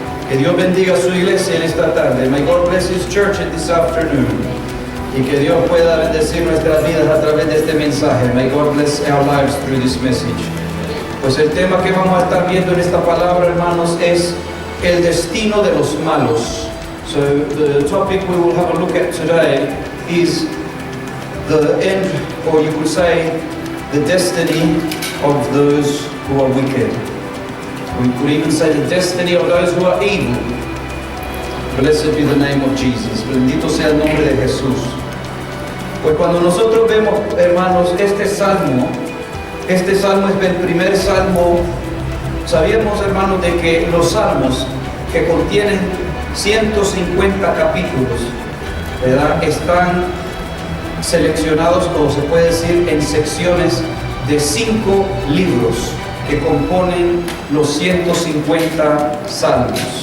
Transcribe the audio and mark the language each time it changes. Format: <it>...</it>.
<es>Que Dios bendiga a su iglesia en esta tarde.</es> <en>May God bless His church in this afternoon.</en> <es>Y que Dios pueda bendecir nuestras vidas a través de este mensaje.</es> <en>May God bless our lives through this message.</en> <es>Pues el tema que vamos a estar viendo en esta palabra, hermanos, es el destino de los malos.</es> <en>So the topic we will have a look at today is the end, or you could say, the destiny of those who are wicked. We could even say the destiny of those who are evil. Blessed be the name of Jesus.</en> <es>Bendito sea el nombre de Jesús. Pues cuando nosotros vemos, hermanos, este salmo es el primer salmo. Sabíamos, hermanos, de que los salmos que contienen 150 capítulos, ¿verdad?, están seleccionados, o se puede decir, en secciones de 5 libros que componen los 150 salmos.</es>